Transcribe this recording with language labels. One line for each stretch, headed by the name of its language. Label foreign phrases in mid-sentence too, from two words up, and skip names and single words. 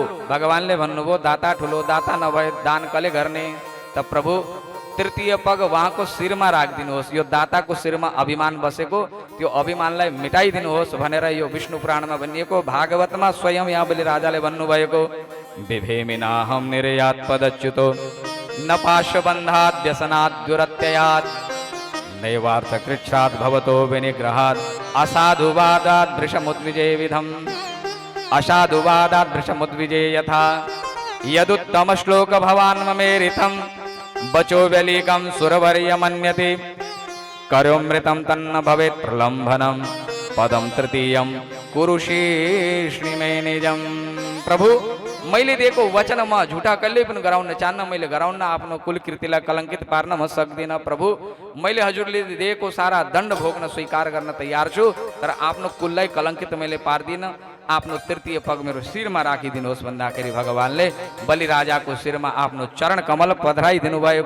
Nepali: भगवानले भन्नुभयो दाता ठुलो, दाता नभए दान कसले गर्ने? त प्रभु 3य पग उहाँको शिरमा राखिदिनुहोस्। यो दाताको शिरमा अभिमान बसेको, त्यो अभिमानलाई मिटाइदिनुहोस् भनेर यो विष्णु पुराणमा भनिएको। भागवतमा स्वयं यहाँ बलिराजाले भन्नुभएको
Sanskrit: विभेमिनाहं निर्यात पदच्युतो न पाशबन्धात् व्यसनात् दुरत्ययात् नैवार्थ कृच्छ्रात् भवतो विनिग्रहात् असाधुवादात् वृषमुद्विजे विधम्। असाधुवादात् वृषमुद्विजे यथा यदुत्तम श्लोक भवान् ममेरितं बचो व्यलीकं सुरवर्यमन्यते करोमृतं तन्न भवेत् प्रलम्भनं पदम 3यं कुरुषे श्रीमे निजम।
Nepali: प्रभु मैले दिएको वचन म झुटा कहिले पनि गराउन चाहन्न, मैले गराउन आफ्नो कुलकृतिलाई कलङ्कित पार्न म सक्दिनँ। प्रभु मैले हजुरले दिएको सारा दण्ड भोग्न स्वीकार गर्न तयार छु, तर आफ्नो कुललाई कलङ्कित मैले पार्दिनँ। आफ्नो 3य पग मेरो शिरमा राखिदिनुहोस् भन्दाखेरि भगवानले बलिराजाको शिरमा आफ्नो चरण कमल पधराइदिनु भएको।